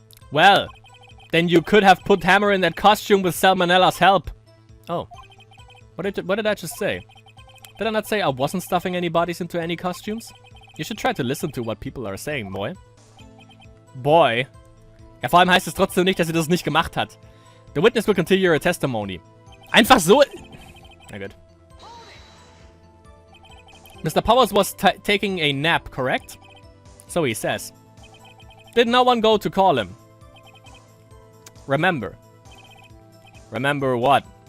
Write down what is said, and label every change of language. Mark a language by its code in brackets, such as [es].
[en] Well, then you could have put Hammer in that costume with Salmonella's help. Oh. What did I just say? Did I not say I wasn't stuffing any bodies into any costumes? You should try to listen to what people are saying, boy. Boy. [de] Ja, vor allem heißt es trotzdem nicht, dass sie das nicht gemacht hat. [en] The witness will continue her testimony. [de] Einfach so... Na gut. [en] Mr. Powers was taking a nap, correct? So he says. Did no one go to call him? Remember. Remember what?